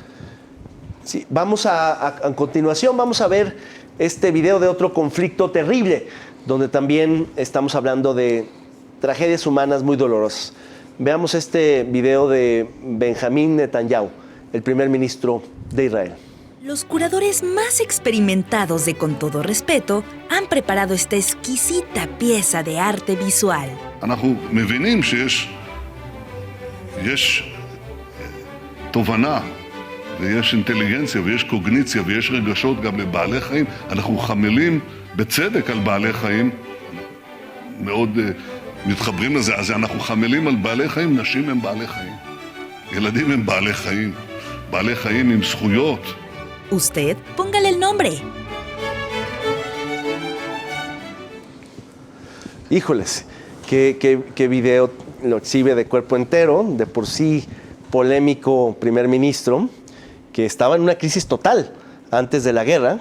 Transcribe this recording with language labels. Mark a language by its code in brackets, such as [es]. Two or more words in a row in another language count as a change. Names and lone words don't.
[es] Sí, vamos a continuación vamos a ver este video de otro conflicto terrible, donde también estamos hablando de tragedias humanas muy dolorosas. Veamos este video de Benjamín Netanyahu, el primer ministro de Israel. Los curadores más experimentados de Con Todo Respeto han preparado esta exquisita pieza de arte visual. [he] אנחנו מבינים יש תובנה ויש אינטליגנציה ויש קוגניציה ויש רגשות גם לבעלי חיים. אנחנו חמלים בצדק על בעלי חיים, מאוד מתחברים לזה. אז אנחנו חמלים על בעלי חיים, נשים הם בעלי חיים, ילדים הם בעלי חיים, בעלי חיים עם זכויות. [es] Usted, póngale el nombre. Híjoles, qué video lo exhibe de cuerpo entero, de por sí polémico primer ministro, que estaba en una crisis total antes de la guerra.